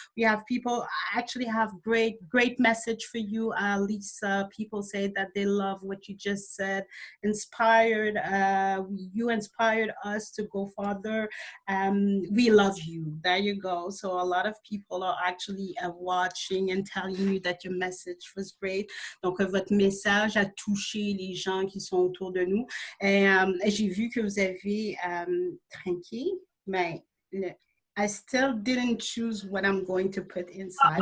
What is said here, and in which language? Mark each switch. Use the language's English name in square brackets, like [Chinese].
[English] We have people actually have great message for you, Lisa. People say that they love what you just said. Inspired, you inspired us to go further. We love you. There you go. So a lot of people are actually watching and telling you that your message was great. [French] Donc votre message a touché les gens qui sont autour de nous. Et j'ai vu que vous avez trinqué, mais [English] I still didn't choose what I'm going to put inside.